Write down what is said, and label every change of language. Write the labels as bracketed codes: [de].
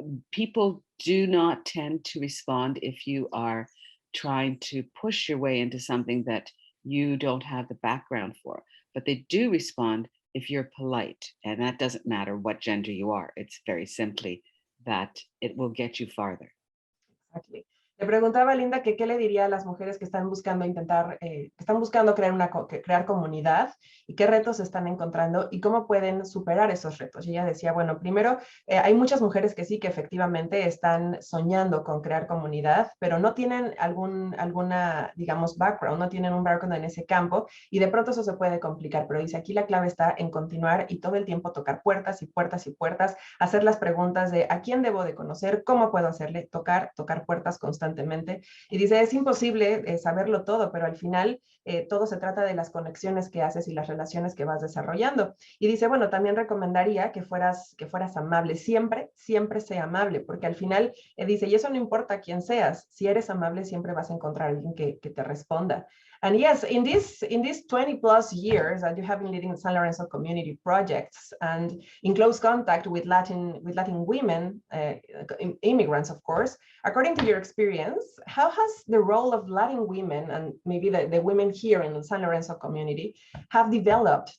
[en] People do not tend to respond if you are trying to push your way into something that you don't have the background for. But they do respond if you're polite, and that doesn't matter what gender you are. It's very simply that it will get you farther. Exactly. [es] Le preguntaba a Linda que qué le diría a las mujeres que están buscando crear comunidad y qué retos están encontrando y cómo pueden superar esos retos. Y ella decía, bueno, primero, hay muchas mujeres que sí, que efectivamente están soñando con crear comunidad, pero no tienen alguna, digamos, background, no tienen un background en ese campo, y de pronto eso se puede complicar. Pero dice, aquí la clave está en continuar y todo el tiempo tocar puertas y puertas y puertas, hacer las preguntas de a quién debo de conocer, cómo puedo hacerle, tocar puertas constantemente. Y dice, es imposible saberlo todo, pero al final todo se trata de las conexiones que haces y las relaciones que vas desarrollando. Y dice, bueno, también recomendaría que fueras amable, siempre sea amable, porque al final dice, y eso no importa quién seas, si eres amable siempre vas a encontrar a alguien que te responda. [en] And yes, in these 20 plus years that you have been leading the San Lorenzo community projects and in close contact with Latin women, immigrants, of course, according to your experience, how has the role of Latin women and maybe the women here in the San Lorenzo community have developed?